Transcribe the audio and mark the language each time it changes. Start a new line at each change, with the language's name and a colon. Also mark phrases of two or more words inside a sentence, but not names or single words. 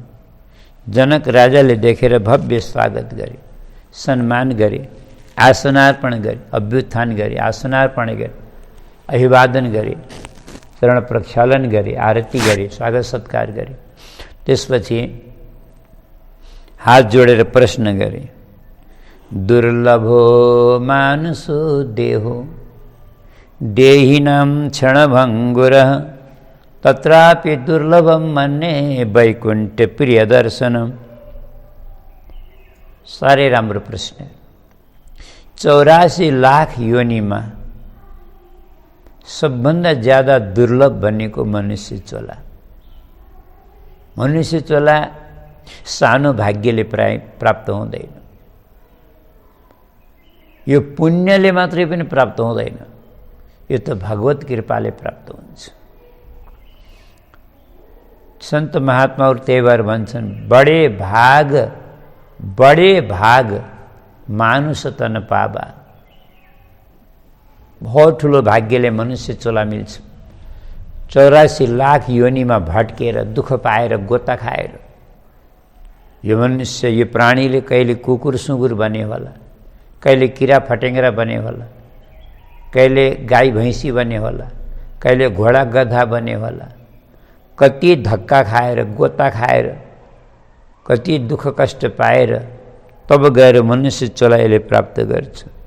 Nepali: जनक राजाले देखेर भव्य स्वागत गरे, सम्मान गरे, आसनार्पण गरे, अभ्युत्थान गरे, आसनार्पण गरे, अभिवादन गरे, चरण प्रक्षालन गरे, आरती गरे, स्वागत सत्कार गरे। त्यसपछि हात जोडेर प्रश्न गरे,
Sanskrit: दुर्लभो मानुषो देहो देहिनां क्षणभङ्गुरः तत्रापि दुर्लभम मन्ये वैकुण्ठ प्रिय दर्शनम।
Nepali: साह्रै राम्रो प्रश्न। 84 लाख योनिमा सबभन्दा ज्यादा दुर्लभ भनेको मनुष्य चोला। मनुष्य चोला सानो भाग्यले प्राय प्राप्त हुँदैन। यो पुण्यले मात्रै पनि प्राप्त हुँदैन, यो त भगवत कृपाले प्राप्त हुन्छ। सन्त महात्माहरू त्यही भएर भन्छन्,
Awadhi: बडे भाग मानुष तन पावा।
Nepali: बहुत ठुलो भाग्यले मनुष्य चोला मिल्छ। 84 लाख योनिमा भट्केर दुःख पाएर गोता खाएर यो मनुष्य, यो प्राणीले कहिले कुकुर सुँगुर बने होला, कहिले किरा फटेङ्ग्रा बने होला, कहिले गाई भैँसी बने होला, कहिले घोडा गधा बनेवाला, कति धक्का खाएर गोता खाएर कति दुःख कष्ट पाएर तब गएर मनुष्य चोलाइले प्राप्त गर्छ।